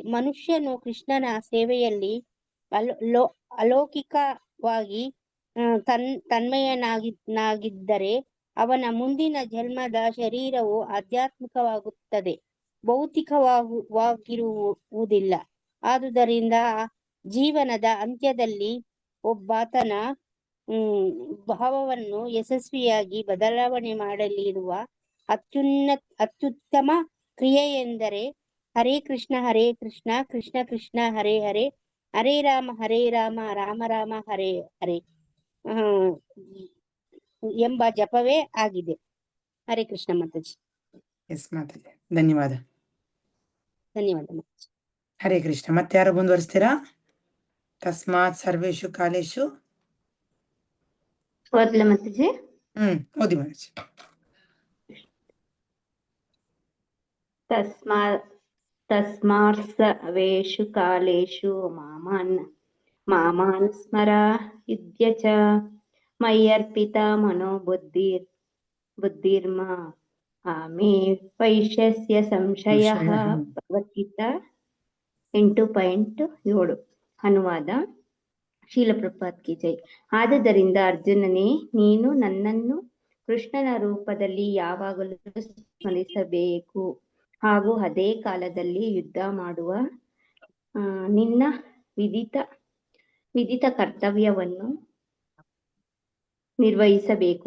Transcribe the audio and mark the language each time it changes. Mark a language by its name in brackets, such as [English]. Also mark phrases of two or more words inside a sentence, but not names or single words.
[Kannada] ಮನುಷ್ಯನು ಕೃಷ್ಣನ ಸೇವೆಯಲ್ಲಿ ಅಲೌಕಿಕವಾಗಿ ತನ್ಮಯನಾಗಿದ್ದರೆ ಅವನ ಮುಂದಿನ ಜನ್ಮದ ಶರೀರವು ಆಧ್ಯಾತ್ಮಿಕವಾಗುತ್ತದೆ, ಭೌತಿಕವಾಗಿರುವುದಿಲ್ಲ. ಆದುದರಿಂದ ಜೀವನದ ಅಂತ್ಯದಲ್ಲಿ ಒಬ್ಬಾತನ ಭಾವವನ್ನು ಯಶಸ್ವಿಯಾಗಿ ಬದಲಾವಣೆ ಮಾಡಲಿರುವ ಅತ್ಯುತ್ತಮ ಕ್ರಿಯೆಯೆಂದರೆ [Sanskrit] ಹರೇ ಕೃಷ್ಣ ಕೃಷ್ಣ ಕೃಷ್ಣ ಹರೇ ಹರೇ, ಹರೇ ರಾಮ ರಾಮ ರಾಮ ಹರೇ ಹರೇ [Kannada] ಎಂಬ ಜಪವೇ ಆಗಿದೆ. ಹರೇ ಕೃಷ್ಣ ಮಾತಾಜಿ. ಎಸ್ ಮಾತಾಜಿ, ಧನ್ಯವಾದ. ಧನ್ಯವಾದ ಮಾತಾಜಿ. ಹರೇ ಕೃಷ್ಣ. ಮತ್ತೆ ಯಾರು ಮುಂದುವರಿಸ್ತೀರಾ? [Sanskrit] ತಸ್ಮಾತ್ ಸರ್ವೇಷು ಕಾಲೇಶು [Kannada] ಓದ್ಲ ಮಾತಾಜಿ. ಓದಿ ಮಾತಾಜಿ. [Sanskrit] ತಸ್ಮಾತ್ ಸರ್ವೇಷು ಕಾಲೇಷು ಮಾಮಾನ್ ಸ್ಮರ ಯುಧ್ಯ ಚ ಮಯ್ಯರ್ಪಿತ ಮನೋ ಬುದ್ಧಿರ್ಮಾ ಮೇ ವೈಶ್ಯಸ್ಯ ಸಂಶಯಃ. [Kannada] ಭಗವದ್ಗೀತಾ 8.7. [Hindi] अनुवाद शील प्रभुपाद की जय. [Kannada] ಆದುದರಿಂದ ಅರ್ಜುನನೇ, ನೀನು ನನ್ನನ್ನು ಕೃಷ್ಣನ ರೂಪದಲ್ಲಿ ಯಾವಾಗಲೂ ಸ್ಮರಿಸಬೇಕು ಹಾಗೂ ಅದೇ ಕಾಲದಲ್ಲಿ ಯುದ್ಧ ಮಾಡುವ ನಿನ್ನ ವಿಧಿತ ಕರ್ತವ್ಯವನ್ನು ನಿರ್ವಹಿಸಬೇಕು.